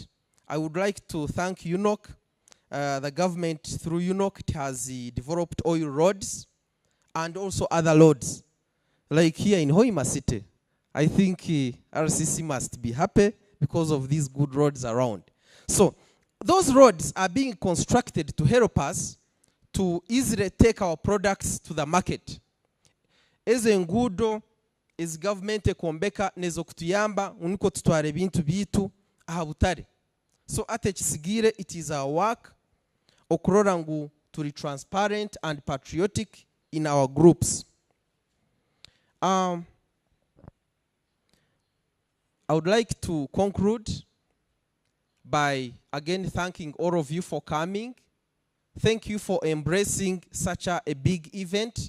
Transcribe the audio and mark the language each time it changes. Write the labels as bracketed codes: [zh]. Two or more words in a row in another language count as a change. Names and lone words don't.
[en] I would like to thank Unoc. The government through Unoc has developed oil roads and also other roads. Like here in Hoima City, I think RCC must be happy because of these good roads around. So those roads are being constructed to help us to easily take our products to the market. [nyn] Ezo enguudo ezi government ekombeka nezo kutuyamba uniko tutware bintu bitu aha butare. [en] So [nyn] ate kisigire, [en] it is our work [nyn] okurora ngu turi [en] transparent and patriotic in our groups. I would like to conclude by again thanking all of you for coming. Thank you for embracing such a big event.